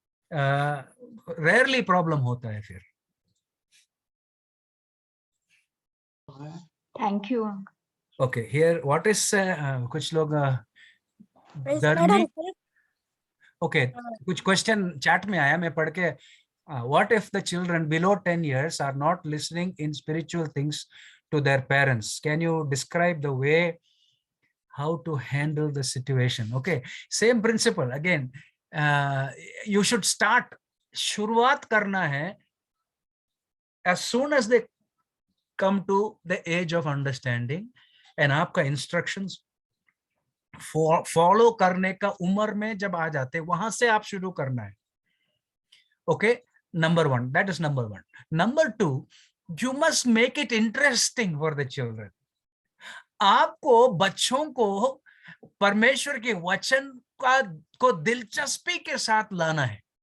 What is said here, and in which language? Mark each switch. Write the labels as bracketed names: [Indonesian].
[Hindi] Rarely problem होता है फिर। [English] Thank you. [Hindi] Okay, [English] here what is [Hindi] कुछ लोग धर्मी, ओके, कुछ क्वेश्चन चैट में आया, मैं पढ़ के। [English] What if the children below 10 years are not listening in spiritual things to their parents? Can you describe the way how to handle the situation? Okay, same principle again. You should start, [Hindi] शुरुआत करना है [English] as soon as they come to the age of understanding, [Hindi] and आपका instructions follow करने का उम्र में जब आ जाते, वहां से आप शुरू करना है। [English] Okay, number one, that is number one. Number two, you must make it interesting for the children. [Hindi] आपको बच्चों को परमेश्वर के वचन को दिलचस्पी के साथ लाना है।